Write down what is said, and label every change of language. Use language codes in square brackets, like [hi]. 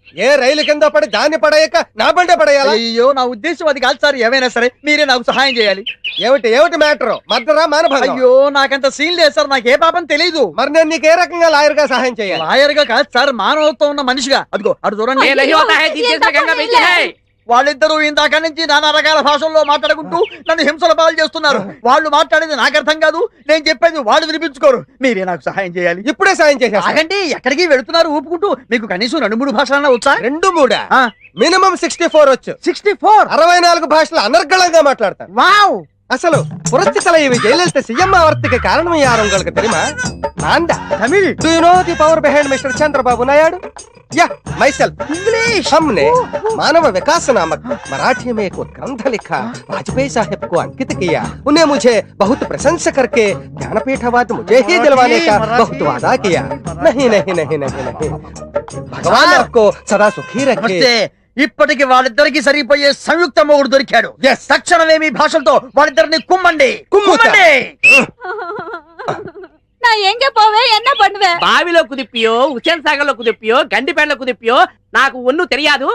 [te] ఏ రైలు కింద పడి దాన్ని పడేయక నా బండే పడేయాలా? అయ్యో, నా ఉద్దేశం అది కాదు సార్. ఏమైనా సరే మీరే నాకు సహాయం చేయాలి. ఏమిటి మ్యాటర్? మర్డరా మానభంగం? అయ్యో, నాకంత సీన్ లేదు సార్. నాకు ఏ పాపం తెలీదు. మరి నేను నీకు ఏ రకంగా లాయర్ గా సహాయం చేయాలి? లాయర్ గా కాదు సార్, మానవత్వం ఉన్న మనిషిగా. అదిగో అటు చూడండి. [hi] ये नहीं होता है, जिस से गंगा बहती है। [te] వాళ్ళిద్దరూ ఇందాక నుంచి నానా రకాల భాషల్లో మాట్లాడుకుంటూ నన్ను హింసల పాలు చేస్తున్నారు. వాళ్ళు మాట్లాడేది నాకు అర్థం కాదు, నేను చెప్పేది వాళ్ళు వినిపించుకోరు. మీరే నాకు సహాయం చేయాలి. ఇప్పుడే సాయం చేసేస్తా. ఆగండి, ఎక్కడికి వెళుతున్నారు ఊపుకుంటూ? మీకు కనీసం 2-3 భాషలన్నా వచ్చా? 2-3 ఆ. మినిమం 64 వచ్చు. 64. 64 భాషలు అనర్గళంగా మాట్లాడతాను. వావ్. అసలు పురస్తి [ta] தலைவி ஜெயலலிதா சிஎம் ஆவறதுக்கு காரணம் யார் உங்களுக்கு தெரியுமா? நான்டா. [te] Tamil. [en] Do you know the power behind Mr. Chandrababu Naidu? Yeah, myself. [hi] English. हमने मानव विकास नामक मराठी में एक ग्रंथ लिखा, वाजपेयी साहब को अंकित किया. उन्हें मुझे बहुत प्रशंसा करके ज्ञानपीठ अवार्ड मुझे ही दिलवाने का बहुत वादा किया. नहीं नहीं नहीं नहीं नहीं. भगवान आपको सदा सुखी रखे. [te] నమస్తే. ఇప్పటికి వాళ్ళిద్దరికి సరిపోయే సంయుక్త మొగుడు దొరికాడు. [en] Yes. [te] తక్షణమే మీ భాషలతో వాళ్ళిద్దరిని కుమ్మండి. కుమ్ముతా. [ta] நான் எங்க போவேன், என்ன பண்ணுவேன்? [te] బావిలో కుదిప్పియో, హుసేన్ సాగర్ లో కుదిప్పియో, గండిపేటలో కుదిప్పియో నాకు ఒన్ను తెలియదు.